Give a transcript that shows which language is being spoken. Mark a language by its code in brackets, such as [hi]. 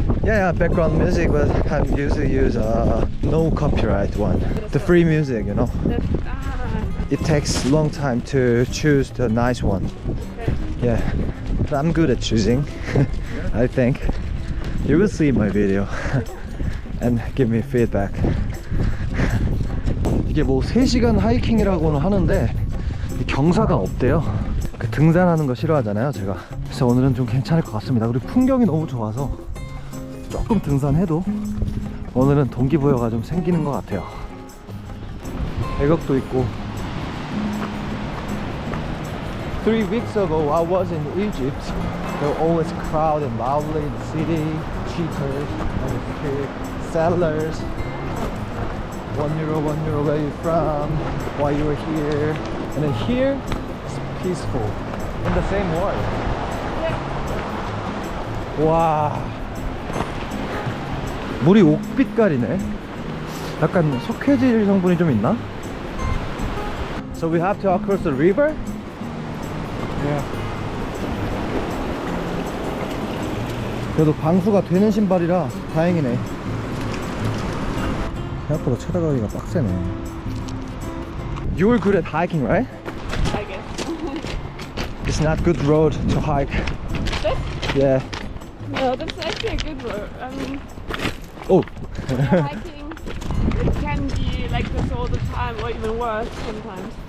[en] Yeah, background music, but I usually use no copyright one. The free music, you know. It takes a long time to choose the nice one. Yeah, but I'm good at choosing. I think you will see my video and give me feedback. [ko] 이게 뭐 3시간 하이킹이라고는 하는데 경사가 없대요. 그 등산하는 거 싫어하잖아요 제가. 그래서 오늘은 좀 괜찮을 것 같습니다. 그리고 풍경이 너무 좋아서 조금 등산해도 오늘은 동기부여가 좀 생기는 것 같아요. 배경도 있고. [en] 3 weeks ago I was in Egypt. They were always crowded and lovely in the city. Cheaters, sellers. €1, where are you from? Why you were here? And then here it's peaceful in the same world. [ko] 와, 물이 옥빛깔이네. 약간 석회질 성분이 좀 있나? [en] So we have to cross the river? Yeah. [ko] 그래도 방수가 되는 신발이라 다행이네. 생각보다 찾아가기가 빡세네. [en] You're good at hiking, right? I guess. It's not good road to hike. This? Yeah. No, that's actually a good road. I mean, Oh. hiking, it can be like this all the time, or even worse sometimes.